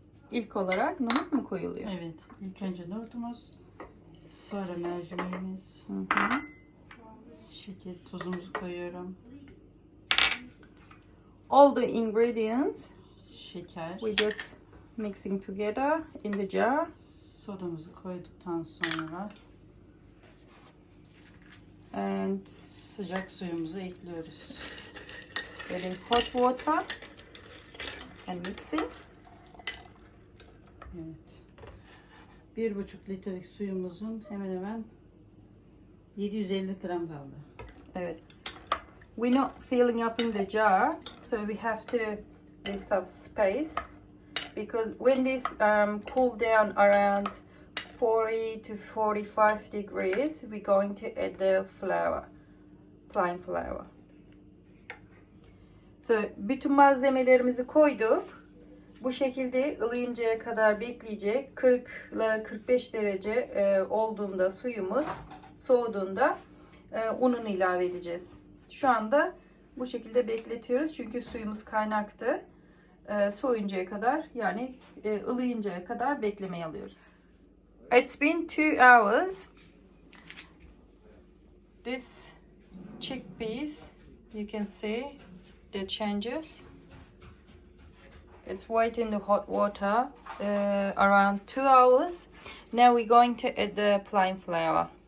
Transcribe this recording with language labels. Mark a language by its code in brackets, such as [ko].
[tr] İlk olarak nohut mu koyuluyor? Evet. İlk önce nohutumuz, sonra mercimeğimiz, şeker, tuzumuzu koyuyorum. [en] All the ingredients [tr] Şeker, [en] we just mixing together in the jar. [tr] sodamızı koyduktan sonra [en] And [tr] sıcak suyumuzu ekliyoruz. [en] getting hot water and mixing. [tr] Evet. 1,5 litrelik suyumuzun hemen hemen 750 gram kaldı. Evet. [en] We're not filling up in the jar, so we have to leave some space because when this cool down around 40 to 45 degrees, we're going to add the flour, plain flour. [tr] So bütün malzemelerimizi koyduk. Bu şekilde ılıyıncaya kadar bekleyecek. 40 ile 45 derece olduğunda suyumuz soğuduğunda ununu ilave edeceğiz. Şu anda bu şekilde bekletiyoruz çünkü suyumuz kaynaktı. Soğuyuncaya kadar yani ılıyıncaya kadar beklemeye alıyoruz. [en] It's been 2 hours. This chickpeas, you can see the changes. It's white in the hot water around 2 hours. Now we're going to add the plain flour.